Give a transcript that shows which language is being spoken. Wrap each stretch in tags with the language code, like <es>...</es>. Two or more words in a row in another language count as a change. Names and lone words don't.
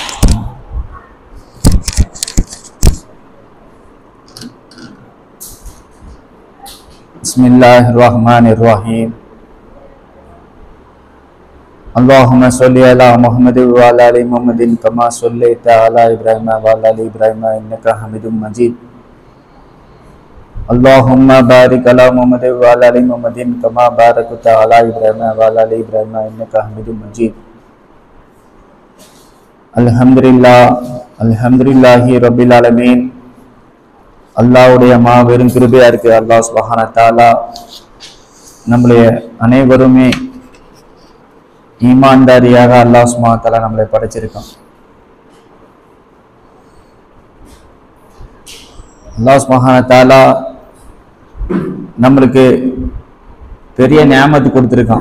<ar>Bismillahirrahmanirrahim. اللهم صل على محمد وعلى آل محمد كما صليت على إبراهيم وعلى آل إبراهيم إنك حميد مجيد. اللهم بارك على محمد وعلى آل محمد كما باركت على إبراهيم وعلى آل إبراهيم إنك حميد مجيد. الحمد لله رب العالمين.</ar> <ta>அல்லாஹ்வுடைய மாபெரும் கிருபையா இருக்கு.</ta> <ar>الله سبحانه وتعالى</ar> <ta>நம்மளுடைய அனைவருமே ஈமான்தாரியாக</ta> <ar>الله سبحانه وتعالى</ar> <ta>நம்மளை படைச்சிருக்கான்.</ta> <ar>الله سبحانه وتعالى</ar> <ta>நம்மளுக்கு பெரிய நியாமத்து கொடுத்திருக்கான்.</ta>